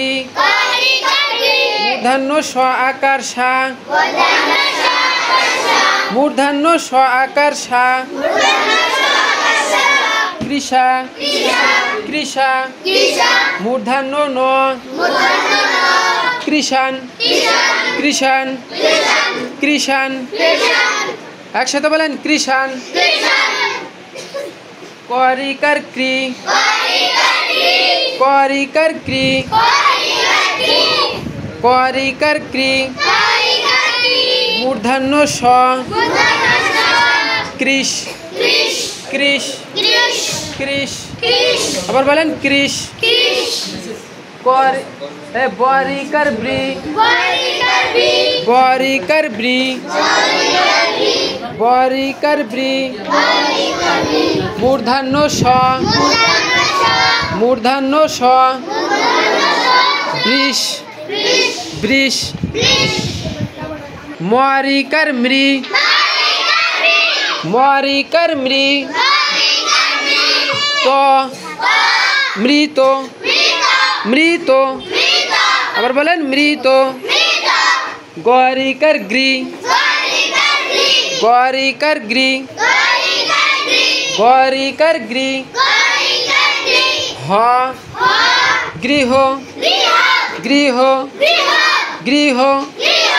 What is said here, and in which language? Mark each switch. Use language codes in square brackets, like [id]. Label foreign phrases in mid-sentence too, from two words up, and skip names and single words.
[bn] মূর্ধন্য স আকার সা, মূর্ধন্য স আকার সা। কৃষা, কৃষা। মূর্ধন্য ন, কৃষান, কৃষান, কৃষান। একসাথে বলেন কৃষান। ক রিকার ক্রি, ক রিকার ক্রি। ক রিকার ক্রি। মূর্ধন্য স, কৃষ, কৃষ, কৃষ। আবার বলেন কৃষ। ব রিকার ব্রি, ব রিকার ব্রি, ব রিকার ব্রি। মূর্ধন্য স, মূর্ধন্য স। বৃষ, বৃষ। ম রিকার মৃ, ম রিকার মৃ। ত মৃত, মৃত। আবার বলেন মৃত। গ রিকার গৃ, গ রিকার গৃ, গ রিকার গৃ। হ গৃহ, গৃহ, গৃহ।